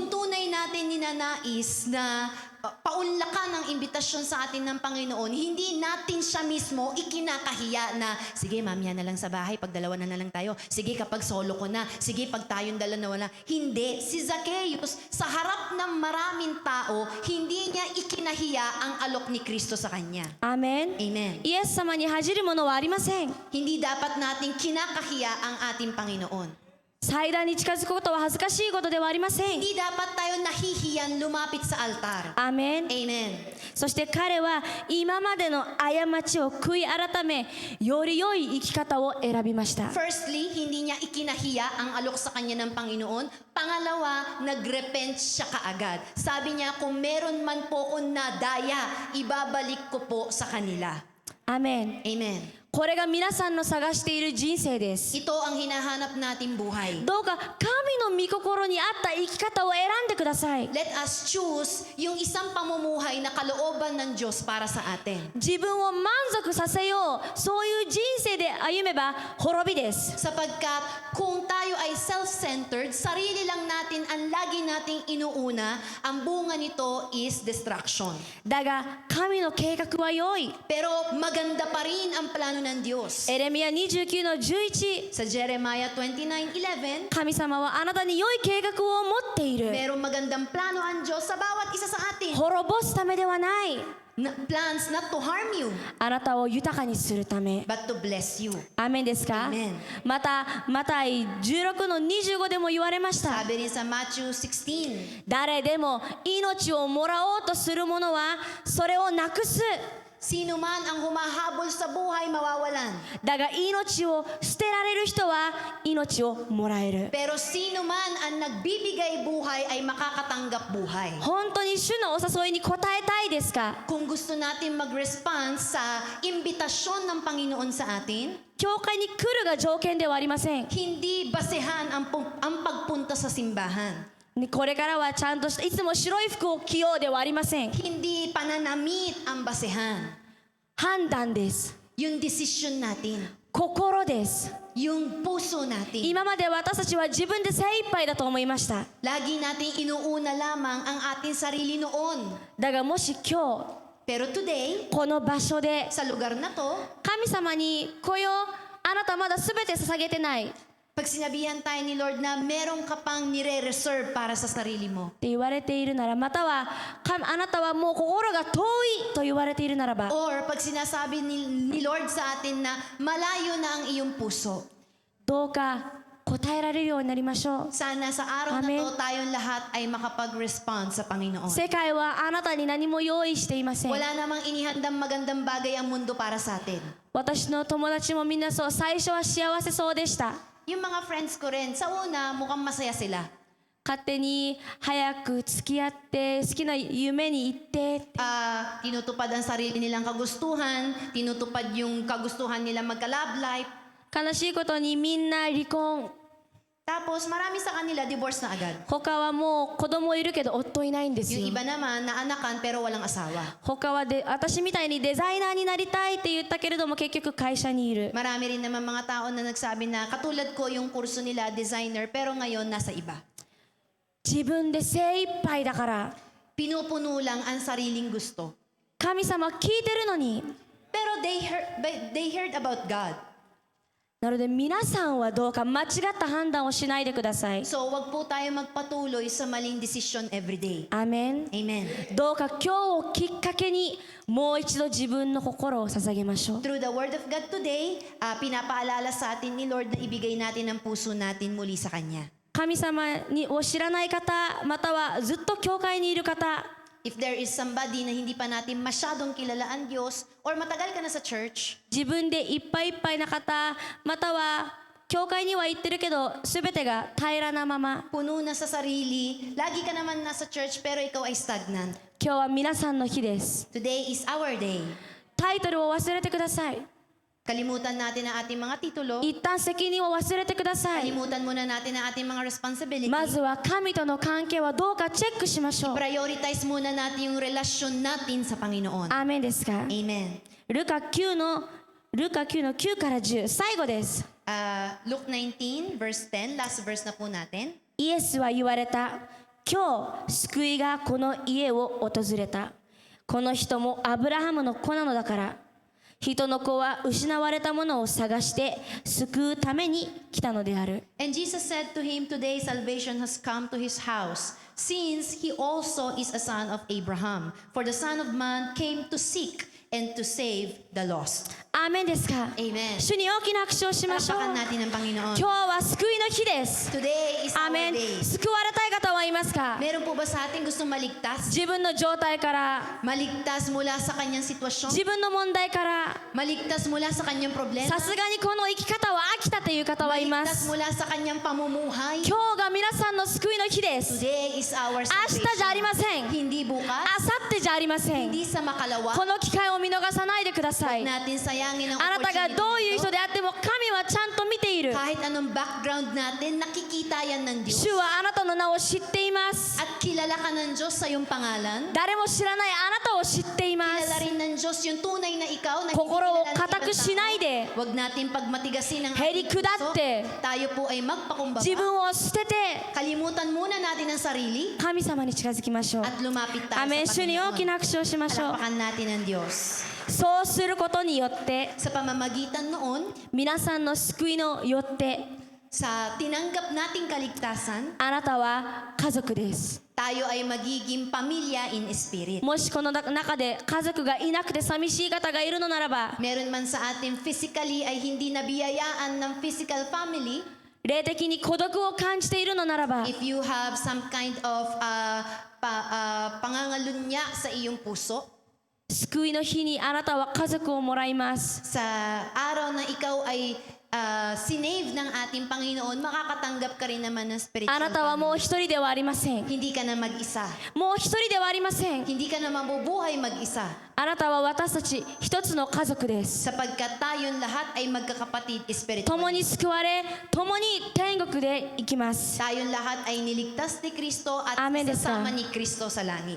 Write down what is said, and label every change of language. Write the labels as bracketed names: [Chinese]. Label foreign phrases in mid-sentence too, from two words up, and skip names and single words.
[Filipino] Kung tunay natin ninanais na paunlakan ng imbitasyon sa atin ng Panginoon, hindi natin siya mismo ikinakahiya na, sige, mamaya na lang sa bahay, pag dalawa na lang tayo. Sige, kapag solo ko na. Sige, pag tayong dalawa na. Hindi. Si Zacchaeus, sa harap ng maraming tao, hindi niya ikinahiya ang alok ni Kristo sa kanya. [Japanese] アーメン。 [Filipino] Amen. [Japanese] イエス様に恥じるものはありません。 [Filipino] Hindi dapat nating kinakahiya ang ating Panginoon. [Japanese] 祭壇に近づくことは恥ずかしいことではありません。 [Filipino] Hindi dapat tayo nahihiyan lumapit sa altar. [Japanese] アーメン。 [Filipino] Amen. [Japanese] そして彼は今までの過ちを悔い改めより良い生き方を選びました。 [Filipino] Firstly, hindi niya ikinahiya ang alok sa kanya ng Panginoon. Pangalawa, nag-repent siya kaagad. Sabi niya, kung meron man po akong nadaya, ibabalik ko po sa kanila. [Japanese] アーメン。 [Filipino] Amen. [Japanese] これが皆さんの探している人生です。 [Filipino] Ito ang hinahanap nating buhay. [Japanese] どうか神の御心に合った生き方を選んでください。 [English] Let us choose [Filipino] yung isang pamumuhay na kalooban ng Diyos para sa atin. [Japanese] 自分を満足させよう、そういう人生で歩めば滅びです。 [Filipino] Sapagkat kung tayo ay self-centered, sarili lang natin ang lagi nating inuuna, ang bunga nito [English] is destruction. [Japanese] だが神の計画は良い。 [Filipino] Pero maganda pa rin ang plano ng Diyos. [Japanese] エレミヤ29の11、 [Filipino] Sa Jeremiah 29:11, [Japanese] 神様はあなたに良い計画を持っている。 [Filipino] merong magandang plano ang Diyos sa bawat isa sa atin. [Japanese] 滅ぼすためではない。 [English] Plans not to harm you, [Japanese] あなたを豊かにするため。 [English] but to bless you. [Japanese] アーメンですか？ [Filipino] Amen. [Japanese] また、マタイ16の25でも言われました。 [Filipino] Sabi rin sa Matthew 16, [Japanese] 誰でも命をもらおうとする者はそれをなくす。 [Filipino] sino man ang humahabol sa buhay mawawalan. [Japanese] だが命を捨てられる人は命をもらえる。 [Filipino] Pero sino man ang nagbibigay buhay ay makakatanggap buhay. [Japanese] 本当に主のお誘いに応えたいですか？ [Filipino] Kung gusto natin mag-respond sa imbitasyon ng Panginoon sa atin, [Japanese] 教会に来るが条件ではありません。 [Filipino] hindi basehan ang pagpunta sa simbahan. [Japanese] これからはちゃんとしたいつも白い服を着ようではありません。 [Filipino] Hindi pananamit ang basehan. [Japanese] 判断です。 [Filipino] Yung decision natin, [Japanese] 心です。 [Filipino] yung puso natin. [Japanese] 今まで私たちは自分で精一杯だと思いました。 [Filipino] Lagi nating inuuna lamang ang ating sarili noon. [Japanese] だがもし今 [Filipino] Pero today, [Japanese] 日この場所で [Filipino] sa lugar na to, [Japanese] 神様にこよあなたまだ全て捧げてないっ [Filipino] pag sinabihan tayo ni Lord na meron ka pang nire-reserve para sa sarili mo, [Japanese] て言われているなら、またはあなたはもう心が遠いと言われているならば、 [Filipino] or pag sinasabi ni Lord sa atin na malayo na ang iyong puso, [Japanese] どうか答えられるようになりましょう。 [Filipino] sana sa araw na Amen. to tayong lahat ay makapag-respond sa Panginoon. [Japanese] 世界はあなたに何も用意していません。 [Filipino] Wala namang inihandang magandang bagay ang mundo para sa atin. [Japanese] 私の友達もみんなそう、最初は幸せそうでした。 [Filipino] Yung mga friends ko rin, sa una, mukhang masaya sila. [Japanese] 勝手に早く付き合って好きな夢に行ってって、 [Filipino] Tinutupad ang sarili nilang kagustuhan, tinutupad yung kagustuhan nilang magka-love life. [Japanese] 悲しいことにみんな離婚。 [Filipino] Tapos marami sa kanila divorce na agad. [Japanese] 他はもう子供いるけど夫いないんですよ。 [Filipino] Yung iba naman, naanakan pero walang asawa. [Japanese] 他はで私みたいにデザイナーになりたいって言ったけれども結局会社にいる。 [Filipino] Marami rin naman mga tao na nagsabi na katulad ko yung kurso nila, designer, pero ngayon nasa iba. [Japanese] 自分で精一杯だから。 [Filipino] Pinupuno lang ang sariling gusto. [Japanese] 神様聞いてるのに。 [English] Pero they heard about God. [Japanese] なので皆さんはどうか間違った判断をしないでください。 [Filipino] So wag po tayo magpatuloy sa maling [English] decision every day. [Japanese] アーメン。 [Filipino] Amen. [Japanese] どうか今日をきっかけにもう一度自分の心を捧げましょう。 [English] Through the Word of God today, [Filipino] pinapaalala sa atin ni Lord na ibigay natin ang puso natin muli sa Kanya. [Japanese] 神様を知らない方、またはずっと教会にいる方、 [English] If there is somebody [Filipino] na hindi pa natin masyadong kilala ang Diyos or matagal ka na sa church, [Japanese] 自分でいっぱいいっぱいな方、または教会には行ってるけど全てが平らなまま、 [Filipino] puno na sa sarili, lagi ka naman nasa church pero ikaw ay stagnant. [Japanese] 今日は皆さんの日です。 [English] Today is our day. [Japanese] タイトルを忘れてください。 [Filipino] Kalimutan natin ang ating mga titulo. [Japanese] 一旦責任を忘れてください。 [Filipino] Kalimutan muna natin ang ating mga responsibility. [Japanese] まずは神との関係はどうかチェックしましょう。 [Filipino] Prioritize muna natin yung relasyon natin sa Panginoon. [Japanese] アーメンですか？ [Filipino] Amen. [Japanese] ルカ9の9から10、最後です。 [English] Luke 19 verse 10, last verse [Filipino] na po natin. [Japanese] イエスは言われた。今日救いがこの家を訪れた。この人もアブラハムの子なのだから。人の子は失われたものを探して救うために来たのである。 [English] And Jesus said to him, Today salvation has come to his house, since he also is a son of Abraham. For the Son of Man came to seek and to save the lost. [Japanese] アーメンですか？ [Filipino] Amen. [Japanese] 主に大きな拍手をしましょう。 [Filipino] Palakpakan natin ang Panginoon. [Japanese] 今日は救いの日です。 [English] Today is [Japanese] アー [English] our [Japanese] メン。 [English] day. [Japanese] 救われたい方はいますか？ [Filipino] Meron po ba sa ating gustong maligtas? [Japanese] 自分の状態から、 [Filipino] Maligtas mula sa kanyang sitwasyon? [Japanese] 自分の問題から、 [Filipino] Maligtas mula sa kanyang problema? [Japanese] さすがにこの生き方は飽きたという方はいま [Filipino] Maligtas [Japanese] す。 [Filipino] mula sa kanyang pamumuhay? [Japanese] 今日が皆さんの救いの日です。 [English] Today is our [Japanese] 明日じゃあり [English] salvation. [Japanese] ません。 [Filipino] Hindi bukas, [Japanese] あさってじゃありません。 [Filipino] hindi sa makalawa. [Japanese] この機会を見逃さないでください。 [Filipino] Natin sayangin ang [Japanese] あなたが [Filipino] opportunity [Japanese] どういう [Filipino] na [Japanese] 人 [Filipino] ito. [Japanese] であっても神はちゃんと見ている。 [Filipino] Kahit anong background natin, nakikita yan ng Diyos. [Japanese] 主はあなたの名を知っています。 [Filipino] At kilala ka ng Diyos sa iyong pangalan. [Japanese] 誰も知らないあなたを知っていま [Filipino] Kilala [Japanese] す。 [Filipino] rin ng Diyos yung tunay na ikaw na hindi [Japanese] 心を [Filipino] kilala ng [Japanese] 固く [Filipino] ibang [Japanese] しないで、 [Filipino] tao. Huwag natin pagmatigasin ang [Japanese] へり [Filipino] ating [Japanese] 下って、 [Filipino] puso. Tayo po ay magpakumbaba. [Japanese] 自分を捨てて、 [Filipino] Kalimutan muna natin ang sarili [Japanese] 神様に近づきましょう。 [Filipino] at lumapit tayo [Japanese] アメン。 [Filipino] sa [Japanese] 主に大き [Filipino] Panginoon. [Japanese] な拍手をしましょう。 [Filipino] Palakpakan natin ang Diyos. [Japanese] そうすることによって、 [Filipino] Sa pamamagitan noon, [Japanese] 皆さんの救いのよって、 [Filipino] sa tinanggap nating kaligtasan, [Japanese] あなたは家族です。 [Filipino] tayo ay magiging pamilya [English] in spirit. [Japanese] もしこの中で家族がいなくて寂しい方がいるのならば、 [Filipino] Meron man sa atin physically ay hindi nabiyayaan ng [English] physical family, [Japanese] 霊的に孤独を感じているのならば、 [English] if you have some kind of [Filipino] pangangalunya sa iyong puso, [Japanese] 救いの日にあなたは家族をもらいます。 [Filipino] sa araw na ikaw ay sinave ng ating Panginoon, makakatanggap ka rin naman ng [Japanese] あ [Filipino] spiritual [Japanese] なたはもう [Filipino] family. [Japanese] 一人ではありません。 [Filipino] Hindi ka na mag-isa. [Japanese] もう一人ではありません。 [Filipino] Hindi ka na mabubuhay mag-isa. [Japanese] あなたは私たち一つの家族です。 [Filipino] Sapagkat tayong lahat ay magkakapatid [Japanese] 共 [Filipino] spiritual. [Japanese] に救われ、共に天国で行きます。 [Filipino] Tayong lahat ay niligtas ni Kristo at Amen, isasama Desa. ni Kristo sa langit.